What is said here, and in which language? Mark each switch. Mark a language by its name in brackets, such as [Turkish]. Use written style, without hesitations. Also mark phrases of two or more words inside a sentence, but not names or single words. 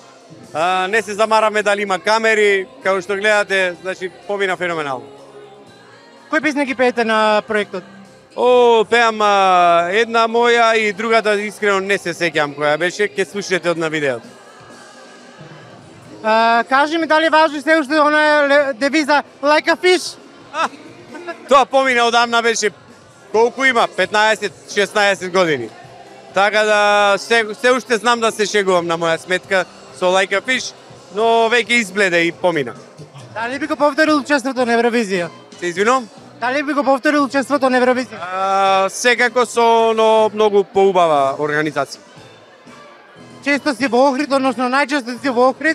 [Macedonian] Не се замараме дали има камери, како што гледате, значи помина феноменално. Кои песни ги пеете на проектот? Пеам една моја и другата искрено не се сеќам која беше, ќе слушнете од на видеото. Кажи ми дали важи се уште она девиза [English] like a fish? [Macedonian] Тоа помина одамна беше, колку има? 15-16 години. Така да се уште знам да се шегувам на моја сметка со [English] like a fish, [Macedonian] но веќе избледе и помина. Дали би го повторил учеството на Евровизија? Се извинувам? Дали би го повторил учеството на Евровизија? Секако со многу поубава организација. Често си во Охрид, односно најчесто си во Охрид.